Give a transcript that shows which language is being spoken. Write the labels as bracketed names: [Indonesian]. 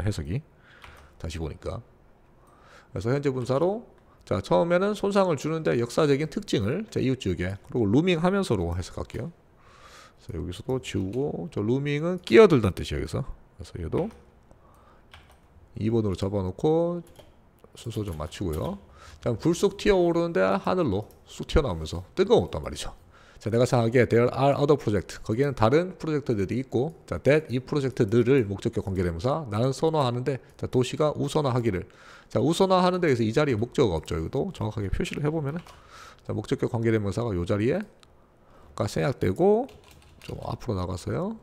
[Korean] 해석이 다시 보니까. 그래서 현재 분사로 자, 처음에는 손상을 주는데 역사적인 특징을 자, 이웃 지역에 그리고 루밍 하면서로 해석할게요. 그래서 여기서도 지우고 저 루밍은 끼어들다는 뜻이에요. 여기서 그래서 얘도 2번으로 접어놓고 순서 좀 맞추고요. 자, 불 쑥 튀어오르는데 하늘로 쑥 튀어나오면서 뜨거웠단 말이죠. 자, 내가 생각하기에 [English] there are other projects. [Korean] 거기에는 다른 프로젝트들이 있고 자, that 이 프로젝트들을 목적격 관계대명사 나는 선호하는데 자, 도시가 우선화하기를. 자, 우선화하는 데에서 이 자리에 목적어가 없죠. 이것도 정확하게 표시를 해보면은 자, 목적격 관계대명사가 이 자리에가 생략되고 좀 앞으로 나가서요.